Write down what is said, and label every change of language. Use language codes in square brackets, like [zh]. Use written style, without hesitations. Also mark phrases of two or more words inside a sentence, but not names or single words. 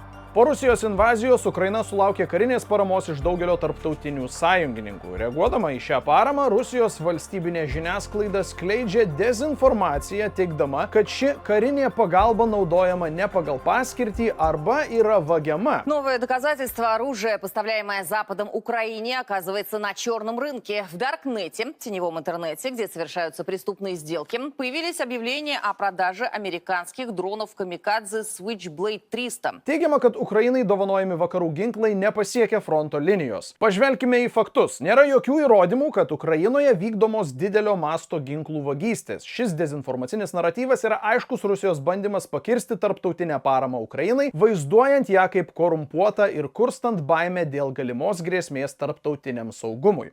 [lt] Po Rusijos invazijos Ukraina sulaukė karinės paramos iš daugelio tarptautinių sąjungininkų. Reaguodama į šią paramą, Rusijos valstybinė žiniasklaida skleidžia dezinformaciją, teigdama, kad ši karinė pagalba naudojama ne pagal paskirtį arba yra vagiama. [ru] Новое доказательство: оружие, поставляемое Западом Украине, оказывается на черном рынке. В Даркнете, теневом интернете, где совершаются преступные сделки, появились объявления о продаже американских дронов Kamikadze Switchblade 300. [lt] Teigiama, kad Ukrainai dovanojami vakarų ginklai nepasiekia fronto linijos. Pažvelkime į faktus. Nėra jokių įrodymų, kad Ukrainoje vykdomos didelio masto ginklų vagystės. Šis dezinformacinis naratyvas yra aiškus Rusijos bandymas pakirsti tarptautinę paramą Ukrainai, vaizduojant ją kaip korumpuotą ir kurstant baimę dėl galimos grėsmės tarptautiniam saugumui.